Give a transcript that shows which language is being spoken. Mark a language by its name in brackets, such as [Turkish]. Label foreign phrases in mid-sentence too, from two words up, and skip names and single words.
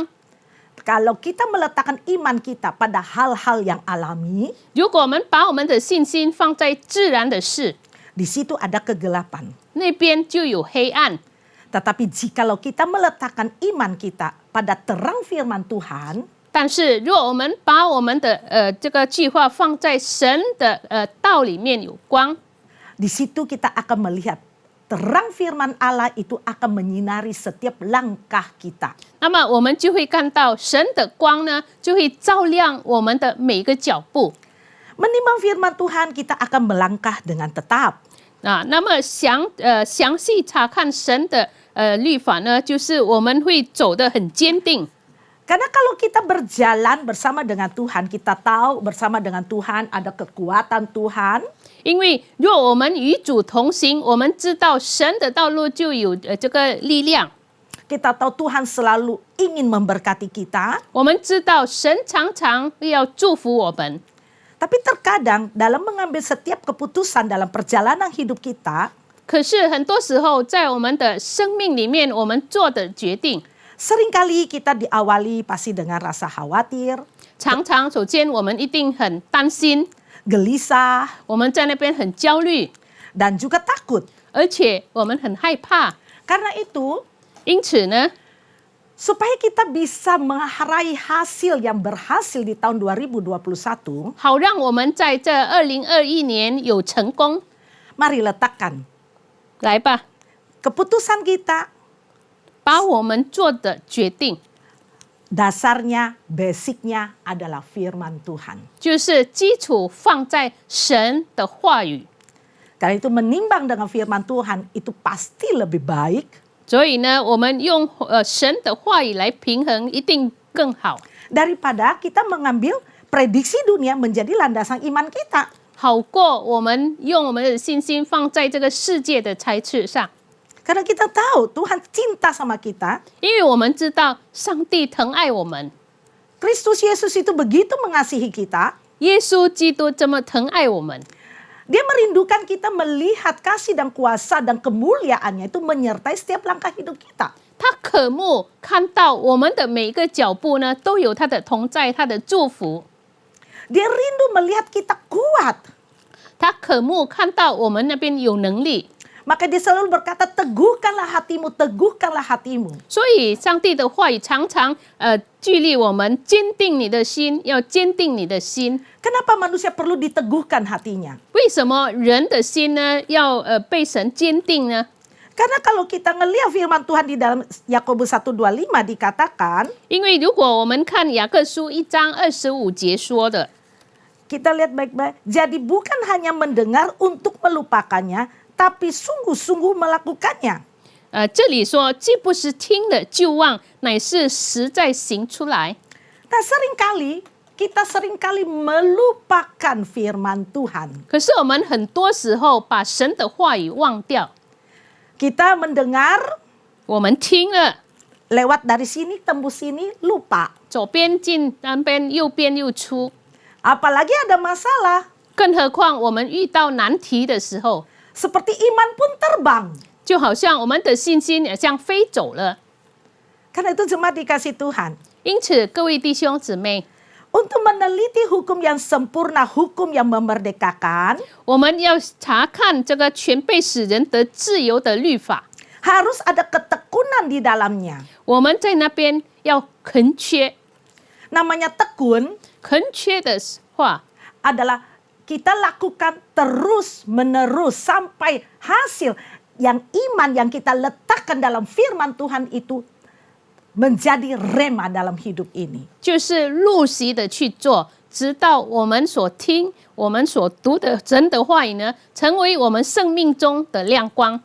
[Indonesian] Kalau kita meletakkan iman kita pada hal-hal yang alami, [Chinese] 如果我们把我们的信心放在自然的事， [Indonesian] di situ ada kegelapan. [Chinese] 那边就有黑暗。 [Indonesian] Tetapi jikalau kita meletakkan iman kita pada terang firman Tuhan, [Chinese] 但是，如果我们把我们的这个计划放在神的道里面有光， [Indonesian] di situ kita akan melihat terang firman Allah itu akan menyinari setiap langkah kita. [Chinese] 那么我们就会看到神的光呢，就会照亮我们的每一个脚步。 [Indonesian] Menimbang firman Tuhan, kita akan melangkah dengan tetap. [Chinese] 那么详细查看神的律法呢，就是我们会走得很坚定。 [Indonesian] Karena kalau kita berjalan bersama dengan Tuhan, kita tahu bersama dengan Tuhan ada kekuatan Tuhan. [Chinese] 因为若我们与主同行，我们知道神的道路就有这个力量。 [Indonesian] Kita tahu Tuhan selalu ingin memberkati kita. [Chinese] 我们知道神常常要祝福我们， [Indonesian] Tapi terkadang dalam mengambil setiap keputusan dalam perjalanan hidup kita, [Chinese] 可是很多时候在我们的生命里面，我们做的决定， [Indonesian] seringkali kita diawali pasti dengan rasa khawatir, [Chinese] 常常首先我们一定很担心， [Indonesian] gelisah, [Chinese] 我们在那边很焦虑， [Indonesian] dan juga takut. [Chinese] 而且我们很害怕。 [Indonesian] Karena itu, [Chinese] 因此呢， [Indonesian] supaya kita bisa meraih hasil yang berhasil di tahun 2021, [Chinese] 好让我们在这2021年有成功， [Indonesian] mari letakkan [Chinese] 来吧， [Indonesian] keputusan kita [Chinese] 把我们做的决定， [Indonesian] dasarnya, basicnya adalah firman Tuhan. [Chinese] 就是基础放在神的话语。 [Indonesian] Karena itu menimbang dengan firman Tuhan itu pasti lebih baik [Chinese] 所以呢，我们用神的话语来平衡，一定更好， [Indonesian] daripada kita mengambil prediksi dunia menjadi landasan iman kita. [Chinese] 好过我们用我们的信心放在这个世界的猜测上。 [Indonesian] Karena kita tahu Tuhan cinta sama kita. [Chinese] 因为我们知道上帝疼爱我们， [Indonesian] Kristus Yesus itu begitu mengasihi kita. [Chinese] 耶稣基督这么疼爱我们， [Indonesian] Dia merindukan kita melihat kasih dan kuasa dan kemuliaannya itu menyertai setiap langkah hidup kita. [Chinese] 他渴慕看到我们的每一个脚步呢，都有他的同在，他的祝福。 [Indonesian] Dia rindu melihat kita kuat. [Chinese] 他渴慕看到我们那边有能力， [Indonesian] Maka dia selalu berkata, teguhkanlah hatimu, teguhkanlah hatimu. [Chinese] 所以上帝的话语常常激励我们坚定你的心，要坚定你的心。 [Indonesian] Kenapa manusia perlu diteguhkan hatinya? [Chinese] 为什么人的心呢要被神坚定呢？ [Indonesian] Karena kalau kita ngelihat firman Tuhan di dalam Yakobus 1:25 dikatakan, [Chinese] 因为如果我们看雅各书1章25节说的， [Indonesian] kita lihat baik-baik. Jadi bukan hanya mendengar untuk melupakannya, tapi sungguh-sungguh melakukannya. [Chinese] 这里说既不是听了就忘，乃是实在行出来。 [Indonesian] Nah seringkali, kita seringkali melupakan firman Tuhan. [Chinese] 可是我们很多时候把神的话语忘掉， [Indonesian] Kita mendengar, [Chinese] 我们听了， [Indonesian] lewat dari sini, tembus sini, lupa. [Chinese] 左边进南边，右边又出。 [Indonesian] Apalagi ada masalah, [Chinese] 更何况我们遇到难题的时候， [Indonesian] seperti iman pun terbang. [Chinese] 就好像我们的信心也像飞走了。 [Indonesian] Karena itu jemaat dikasih Tuhan. [Chinese] 因此，各位弟兄姊妹， [Indonesian] Untuk meneliti hukum yang sempurna, hukum yang memerdekakan, [Chinese] 我们要查看这个全被使人得自由的律法， [Indonesian] harus ada ketekunan di dalamnya. [Chinese] 我们在那边要恳切。 [Indonesian] Namanya tekun [Chinese] 恳切的话， [Indonesian] adalah kita lakukan terus menerus sampai hasil yang iman yang kita letakkan dalam firman Tuhan itu menjadi rema dalam hidup ini. [Chinese] 就是入席的去做，直到我们所听、我们所读的神的话语呢，成为我们生命中的亮光。